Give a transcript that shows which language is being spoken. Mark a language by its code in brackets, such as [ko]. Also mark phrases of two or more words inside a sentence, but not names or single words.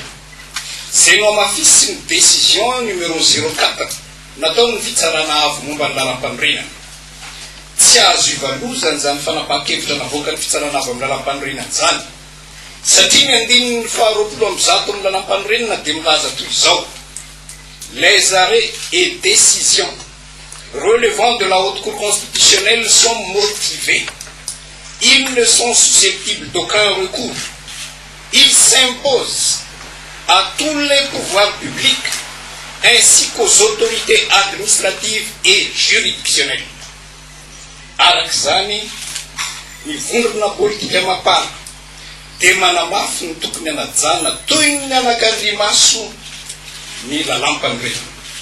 [mg] zay no amafisy ny [fr] décision numéro [mg] 04 natao ny fitsarana avo momba ny lalam-panorenana tsy azo ivalozany zany fanapahan-kevitra navoaka ny fitsarana avo amin'ny lalam-panorenana zany satria ny andininy faharoapolo amby zato amin'ny lalam-panorenana dia milaza toy izao: [fr] les arrêts et décisions relevant de la haute cour constitutionnelle sont motivés, ils ne sont susceptibles d'aucun recours, ils s'imposent à tous les pouvoirs publics ainsi qu'aux autorités administratives et juridictionnelles. [mg] Arak'izany ny vondrona politika mapara dia manamafy ny tokony anajana toy ny anakandriamaso ny lalam-panorenana.